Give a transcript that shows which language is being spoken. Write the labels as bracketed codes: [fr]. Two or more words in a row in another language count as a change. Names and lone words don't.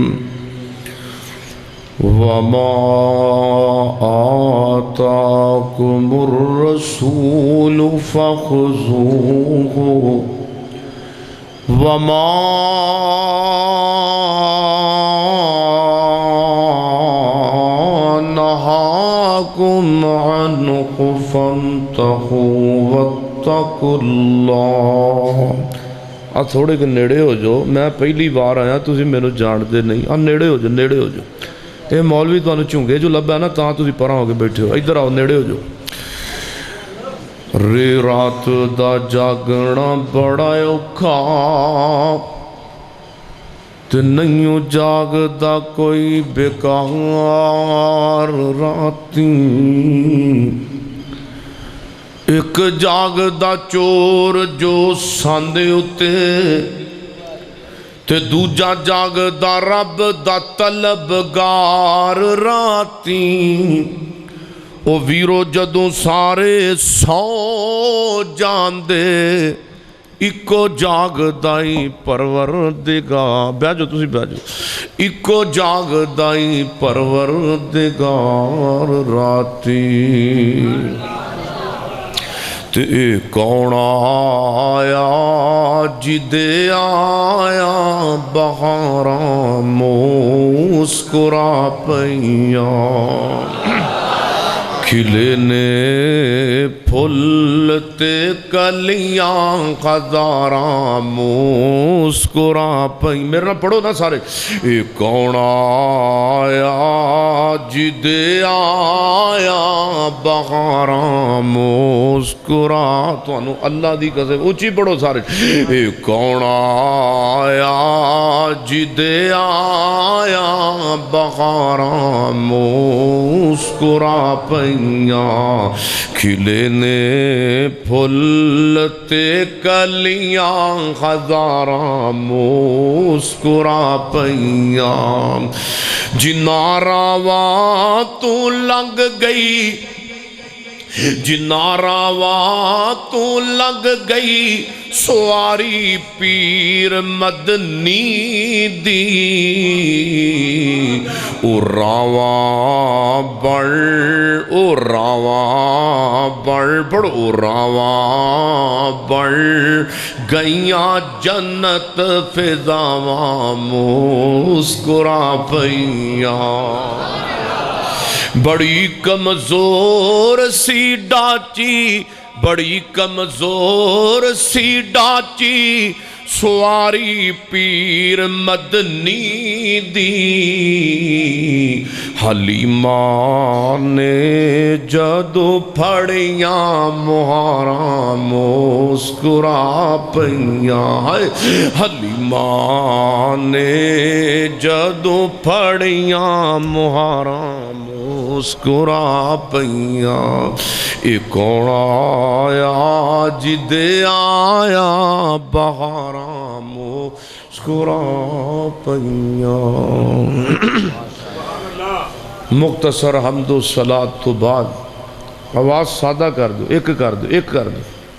[ar] وما آتاكم الرسول فخذوه وما نهاكم عنه فانتهوا واتقوا الله۔ [pa] تھوڑے کہ نیڑے ہو جو، میں پہلی بار آیا تسی میں جان دے نہیں، نیڑے ہو جو، نیڑے ہو جو۔ اے مولوی تو انہوں چونگے جو لبا ہے نا تاں تسی پرہاں ہو کے بیٹھے ہو، ادھر آؤ، نیڑے ہو جو۔ رے رات دا جاگنا بڑا اوکھا تے نہیں جاگ دا کوئی بیکار راتی، ایک جاگ دا چور جو ساندے اتے تے دوجا جاگ دا رب دا طلبگار راتی۔ او ویرو جدوں سارے سو جاندے اکو جاگ دائی پروردگار، بیجو تسی بیجو، اکو جاگ دائی پروردگار راتی۔ تے کون آیا جدے آیا بہاراں مسکرا پیاں، کھلے نے پھول تے کلیاں ہزاراں مسکرا پئیں۔ میرے نہ پڑھو نا سارے۔ اے کون آیا جدے آیا بہاراں مسکرا، تو انہوں اللہ دی قسم اونچی پڑھو سارے۔ اے کون آیا جدے آیا بہاراں مسکرا پئیں، کھلے نے پھول تے کلیاں ہزاراں مسکرا پئیاں، جنہاں راواں تو لنگ گئی، جنہاں راواں تو لنگ گئی سواری پیر مدنی دی، او راواں بڑھ، او راواں بڑھ، پڑھو، او راواں بڑھ گئیاں جنت فضاواں مسکرا پئیاں۔ بڑی کمزور سی ڈاچی، بڑی کمزور سی ڈاچی سواری پیر مدنی دی، حلیمہ نے جدو پھڑیاں مہاراں مسکرا پئیاں، حلیمہ نے جدو پھڑیاں مہاراں مسکرا پئیاں۔ اے کون آیا جدے آیا بہاراں مسکرا پئیاں۔ مختصر حمد و صلاۃ تو بعد آواز سادہ کر دو، ایک کر دو، ایک کر دو۔